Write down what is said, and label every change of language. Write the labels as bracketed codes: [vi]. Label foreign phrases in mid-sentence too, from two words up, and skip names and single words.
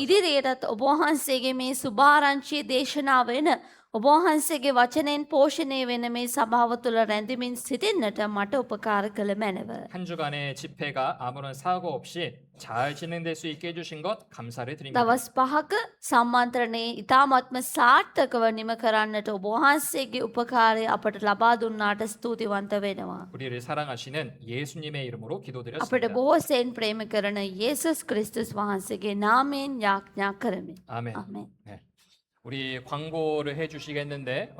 [si] ඉදිරියටත් ඔබ වහන්සේගේ මේ සුභාරංචියේ දේශනා වෙන ඔබ වහන්සේගේ වචනයෙන් පෝෂණය වෙන මේ සභාව තුළ රැඳෙමින් සිටින්නට මට උපකාර කළ මැනව. [ko] 한 주간의 집회가 아무런 사고 없이 잘 진행될 수 있게 해주신 것 감사를 드립니다. [si] දවස් 5ක සම්මන්ත්‍රණයේ ඉතාමත්ම සාර්ථකව නිම කරන්නට ඔබ වහන්සේගේ උපකාරය අපට ලබා දුන්නාට ස්තුතිවන්ත වෙනවා. [ko] 우리를 사랑하시는 예수님의 이름으로 [si] අපට [ko] 기도드렸습니다. [si] බොහෝසෙන් ප්‍රේම කරන යේසුස් ක්‍රිස්තුස් වහන්සේගේ නාමයෙන් යාඥා කරමි. [ko] 아멘. [si] ආමේන්. [ko] 네. 우리 광고를 해주시겠는데